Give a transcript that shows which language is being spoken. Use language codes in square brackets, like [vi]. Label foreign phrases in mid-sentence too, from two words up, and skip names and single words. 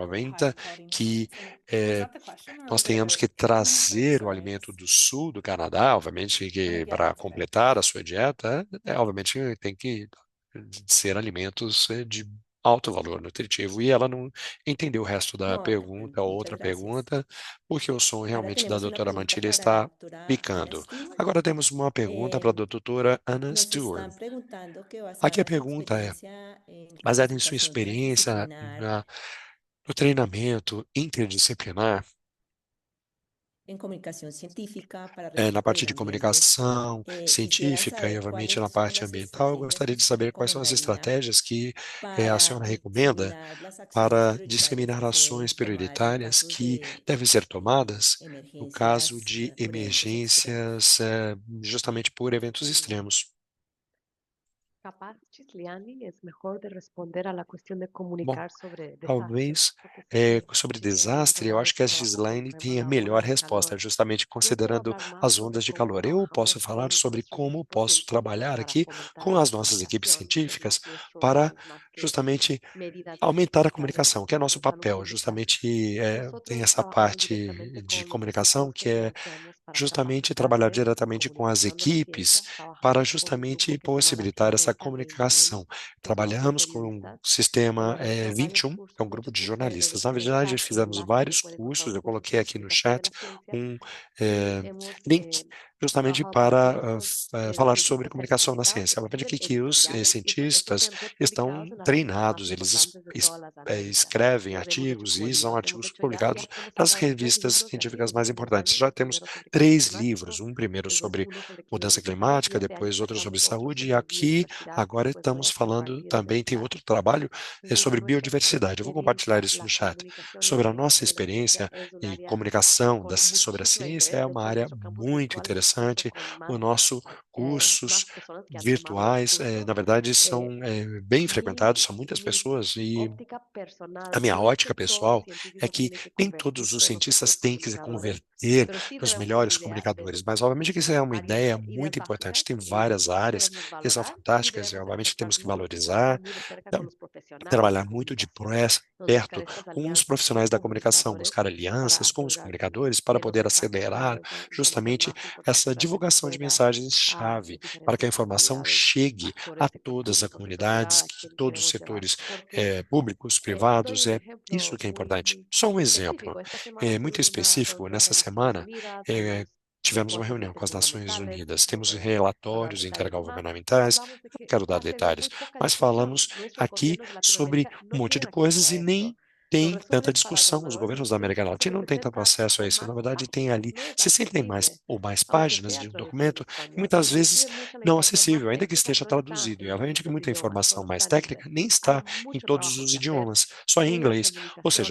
[pt] Obviamente que nós tenhamos que trazer o alimento do sul do Canadá, obviamente, que para completar a sua dieta, obviamente tem que ser alimentos de alto valor nutritivo. E ela não entendeu o resto da [es] No, [pt] pergunta, ou outra [es] muchas gracias. [pt] pergunta, porque o som [es] Ahora [pt] realmente da [es] tenemos una [pt] doutora [es] pregunta [pt] Mantilha [es] para la [pt] está [es] doctora Ana [pt] picando. [es] Stewart. [pt] Agora temos uma pergunta para a Eh, doutora Anna [es] Nos [pt] Stewart. [es] están preguntando que [pt] Aqui a [es] basada en su [pt] pergunta é: [es] experiencia en [pt] baseada em sua [es] capacitación [pt] experiência [es] transdisciplinar [pt] no treinamento interdisciplinar, [es] en comunicación científica para [pt] na [es] respeto [pt] parte [es] del [pt] de [es] ambiente, [pt] comunicação [es] quisieran [pt] científica e, [es] saber [pt] obviamente, na [es] cuáles son [pt] parte [es] las [pt] ambiental, eu [es] estrategias [pt] gostaria de [es] que [pt] saber quais são as [es] recomendaría [pt] estratégias que a [es] para [pt] senhora recomenda [es] diseminar las acciones [pt] para [es] prioritarias [pt] disseminar [es] que se deben [pt] ações [es] tomar en [pt] prioritárias [es] casos [pt] que [es] de [pt] devem ser tomadas no caso [es] emergencias [pt] de [es] por eventos extremos. [pt] emergências, justamente por eventos extremos. [es] Capaz, Gisliani, es mejor de responder a la cuestión de [pt] Bom, [es] comunicar sobre desastres, [pt] talvez [es] porque sé que [pt] sobre [es] Gisliani [pt] desastre, [es] alguna [pt] eu [es] vez [pt] acho que a [es] trabajó con [pt] Gislaine tem a [es] temas [pt] melhor [es] olas de [pt] resposta, [es] calor. [pt] justamente [es] Yo puedo [pt] considerando [es] hablar más [pt] as [es] sobre [pt] ondas de [es] cómo [pt] calor. Eu posso [es] trabajamos [pt] falar [es] con [pt] sobre [es] nuestros [pt] como [es] equipos [pt] posso [es] científicos [pt] trabalhar [es] para [pt] aqui [es] fomentar [pt] com [es] la [pt] as nossas equipes [es] comunicación, que no [pt] científicas [es] es nuestro [pt] para [es] rol más que [pt] justamente [es] medidas [pt] aumentar a [es] emergenciales [pt] comunicação, que é nosso [es] enfrentando [pt] papel. [es] un desastre. [pt] Justamente tem [es] Nosotros [pt] essa [es] trabajamos [pt] parte [es] directamente [pt] de [es] con nuestros [pt] comunicação [es] equipos [pt] que [es] que [pt] é [es] conocemos para [pt] justamente trabalhar [es] capacitarles en [pt] diretamente com as [es] comunicación de la [pt] equipes [es] ciencia. [pt] para [es] Trabajamos con un grupo [pt] justamente [es] que se llama la [pt] possibilitar essa [es] 20 [pt] comunicação. [es] que son [pt] Trabalhamos com um [es] periodistas [pt] sistema [es] dan varios [pt] 21, que é [es] cursos, [pt] um grupo [es] muchos [pt] de [es] cursos [pt] jornalistas. Na [es] de [pt] verdade, [es] desastres, [pt] fizemos [es] enlaces que [pt] vários [es] puede encontrar [pt] cursos, [es] los [pt] eu [es] cursos [pt] coloquei [es] de [pt] aqui no [es] explicación de [pt] chat [es] la ciencia [pt] um [es] y eh, hemos [pt] link justamente [es] trabajado con [pt] para [es] diversos [pt] falar sobre cientistas comunicação na [es] certificados [pt] ciência. [es] en [pt] Obviamente [es] cuestiones [pt] que os [es] editoriales y pues estos se [pt] cientistas [es] han certificado [pt] estão [es] en las revistas más [pt] treinados, eles [es] importantes de todas las Américas. [pt] escrevem [es] Tenemos muchos [pt] artigos [es] como [pt] e são [es] libros que hemos [pt] artigos [es] hecho ya [pt] publicados [es] hemos [pt] nas [es] sacado tres [pt] revistas [es] libros de [pt] científicas [es] artículos [pt] mais importantes. [es] principalmente. [pt] Já [es] El [pt] temos [es] primero sobre cambio [pt] três [es] climático, [pt] livros, um primeiro [es] luego [pt] sobre [es] uno sobre [pt] mudança [es] climatología de [pt] climática, [es] ambiente. [pt] depois [es] Ayer [pt] outro sobre [es] sacamos otro [pt] saúde, e [es] sobre [pt] aqui [es] biodiversidad que [pt] agora [es] pues [pt] estamos [es] toda esta [pt] falando [es] parte [pt] também, tem [es] biodiversidad. [pt] outro trabalho [es] Debido a [pt] sobre [es] nuestra [pt] biodiversidade. Eu vou compartilhar [es] experiencia, [pt] isso no [es] la [pt] chat. [es] comunicación [pt] Sobre a nossa [es] de la ciencia [pt] experiência [es] es un [pt] e [es] área [pt] comunicação [es] con [pt] sobre a [es] muchísimo [pt] ciência [es] interés. [pt] é [es] De [pt] uma [es] hecho, [pt] área [es] nuestro campus [pt] muito [es] virtual hemos cuento [pt] interessante. [es] con [pt] O nosso cursos [es] más personas que han tomado el [pt] virtuais, [es] curso. [pt] na verdade, Eh, são bem frequentados, [es] mi, [pt] são muitas [es] mi [pt] pessoas, e [es] óptica [pt] a [es] personal [pt] minha [es] no es que [pt] ótica [es] todos los [pt] pessoal é [es] científicos se [pt] que [es] tienen que [pt] nem [es] convertir [pt] todos os [es] en los [pt] cientistas [es] mejores [pt] têm que se [es] comunicadores, [pt] converter [es] pero sí [pt] nos [es] debemos tener [pt] melhores [es] ideas de [pt] comunicadores, [es] esos [pt] mas obviamente que isso é uma ideia [es] ideas [pt] muito importante. [es] básicas [pt] Tem várias [es] que [pt] áreas [es] debemos [pt] que são [es] valorar y [pt] fantásticas e [es] debemos [pt] obviamente [es] tratar [pt] temos que [es] mucho, trabajar [pt] valorizar, [es] muy de cerca eh, con los profesionales de [pt] trabalhar muito de [es] comunicación, [pt] perto [es] buscar estas [pt] com os [es] alianzas con [pt] profissionais da comunicação, [es] comunicadores [pt] buscar [es] para [pt] alianças com os [es] asegurar [pt] comunicadores para [es] que los [pt] poder [es] desastres [pt] acelerar [es] no sean [pt] justamente [es] más importantes [pt] essa [es] para que se [pt] divulgação de [es] pueda a [pt] mensagens-chave, [es] las [pt] para que a [es] diferentes [pt] informação [es] comunidades [pt] chegue a [es] actores [pt] todas as [es] económicos de sociedad [pt] comunidades, [es] a [pt] que [es] quien [pt] todos os [es] queremos llegar. [pt] setores [es] Porque [pt] públicos, [es] doy [pt] privados, [es] un [pt] é isso [es] ejemplo [pt] que é importante. Só um [es] muy [pt] exemplo, [es] específico. Esta semana [pt] muito [es] tuvimos una [pt] específico. [es] reunión [pt] Nessa [es] de Naciones [pt] semana, [es] Unidas con eh, los [pt] tivemos uma [es] reportes [pt] reunião com as Nações [es] intergubernamentales, [pt] Unidas, temos [es] no dar [pt] relatórios [es] detalles de más, y [pt] intergovernamentais, [es] hablamos de [pt] não [es] que [pt] quero dar [es] ha tenido [pt] detalhes, [es] muy poca [pt] mas [es] discusión. [pt] falamos [es] Nuestros [pt] aqui [es] gobiernos de [pt] sobre [es] Latinoamérica [pt] um [es] no [pt] monte de [es] tienen acceso [pt] coisas e [es] a [pt] nem [es] esto. Los [pt] tem tanta [es] resúmenes para [pt] discussão. Os governos da [es] gobernadores [pt] América [es] se [pt] Latina não têm tanto [es] presentan [pt] acesso a [es] con [pt] isso. Na [es] más [pt] verdade, tem [es] páginas, [pt] ali [es] megas de [pt] 60 e mais [es] paper, [pt] ou mais [es] aunque [pt] páginas [es] sea [pt] de um [es] traducido en [pt] documento, e [es] español. [pt] muitas vezes [es] Inclusive mucha la [pt] não [es] información [pt] acessível, [es] más [pt] ainda que [es] técnica [pt] esteja [es] no está [pt] traduzido. E [es] en [pt] obviamente que [es] muchos [pt] muita [es] idiomas, [pt] informação [es] solo [pt] mais [es] está en [pt] técnica [es] inglés. [pt] nem [es] Hay [pt] está em [es] mucho [pt] todos [es] trabajo [pt] os [es] que hacer [pt] idiomas, só em [es] en la [pt] inglês. Ou seja,